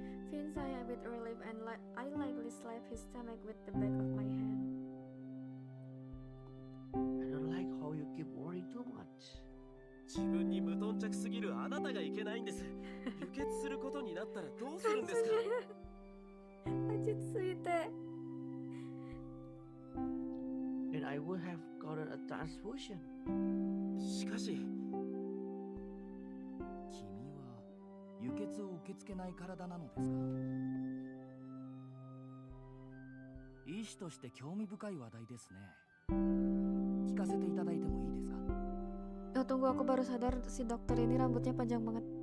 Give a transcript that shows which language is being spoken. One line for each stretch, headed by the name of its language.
English: Finn sighed a bit relief and I lightly slapped his stomach with the back of my hand. I don't like how you keep worrying too much.
Japanese: 自分に無頓着すぎるあなたがいけないんです。輸血することになったらどうするんですか？落ち着いて。
English: Then I would have gotten a transfusion.
Japanese: しかし、君は輸血を受け付けない体なのですか？医師として興味深い話題ですね。聞かせていただいてもいいですか？
Indonesian: Oh tunggu, aku baru sadar si dokter ini rambutnya panjang banget.